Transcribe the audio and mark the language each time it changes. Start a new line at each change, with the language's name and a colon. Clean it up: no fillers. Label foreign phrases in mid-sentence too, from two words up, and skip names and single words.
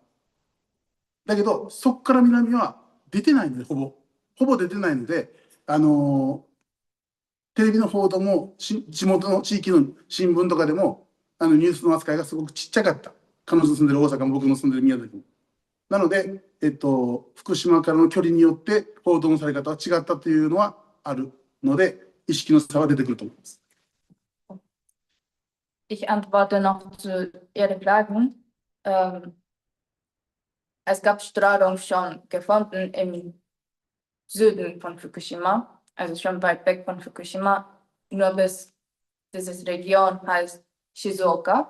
Japanese: だけど、そこから南は出てないので、ほぼ出てないので、テレビの報道も地元の地域の新聞とかでもニュースの扱いがすごくちっちゃかった。彼女の住んでる大阪も僕の住んでる宮崎も。なので、福島からの距離によって報道のされ方は違ったというのはあるので、意識の差は出てくると思います。
German: Ich antworte noch zu Ihren Fragen. Es gab Strahlung schon gefunden im Süden von Fukushima, also schon weit weg von Fukushima, nur bis diese Region heißt Shizuoka.